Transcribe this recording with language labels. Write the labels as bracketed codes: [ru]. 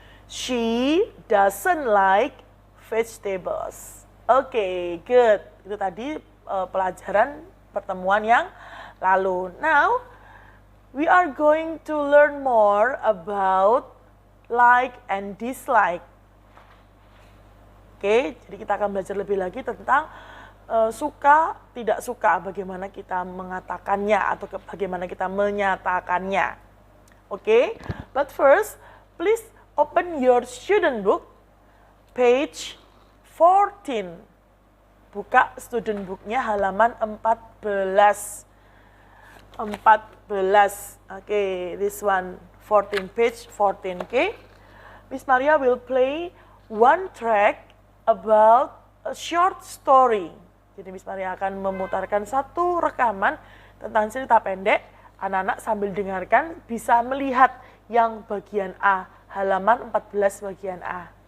[en] She doesn't like vegetables. [id] Oke, good. Itu tadi pelajaran pertemuan yang lalu. [en] Now, we are going to learn more about like and dislike. [id] Oke, jadi kita akan belajar lebih lagi tentang suka, tidak suka, bagaimana kita mengatakannya atau bagaimana kita menyatakannya. [en] Oke, but first, please open your student book, page 14. [id] Buka student booknya halaman 14. [en] 14. Oke, this one 14, page 14. Oke, Miss Maria will play one track about a short story. [id] Jadi Miss Maria akan memutarkan satu rekaman tentang cerita pendek. Anak-anak sambil dengarkan bisa melihat yang bagian A, halaman 14 bagian A.